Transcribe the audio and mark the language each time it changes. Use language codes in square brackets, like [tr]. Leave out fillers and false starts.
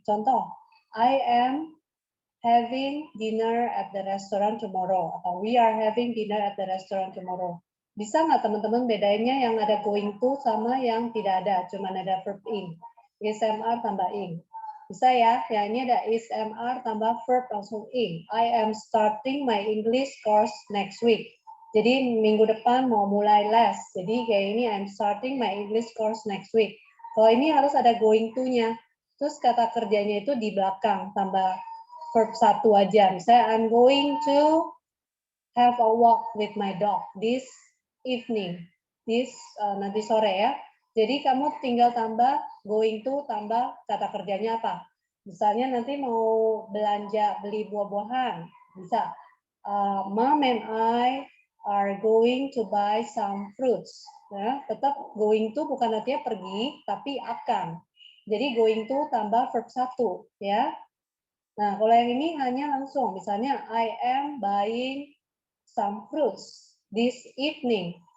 [en] Contoh, I am having dinner at the restaurant tomorrow, atau we are having dinner at the restaurant tomorrow. [id] Bisa nggak teman-teman bedainnya yang ada going to sama yang tidak ada, cuma ada verb ing. Is/am tambah ing. Bisa ya? Ya ini ada is/am tambah verb langsung ing. [en] I am starting my English course next week. [id] Jadi minggu depan mau mulai les. Jadi kayak ini [en] I'm starting my English course next week. [id] Kalau ini harus ada going to-nya. Terus kata kerjanya itu di belakang tambah verb satu aja. [en] Misalnya I'm going to have a walk with my dog this evening. [id] Nanti sore ya. Jadi kamu tinggal tambah going to tambah kata kerjanya apa. Misalnya nanti mau belanja beli buah-buahan. Bisa. [en] Mom and I are going to buy some fruits. [id] Ya, tetap going to bukan artinya pergi, tapi akan. Jadi going to tambah verb satu. Ya. Nah, kalau yang ini hanya langsung, misalnya [en] I am buying some fruits this evening.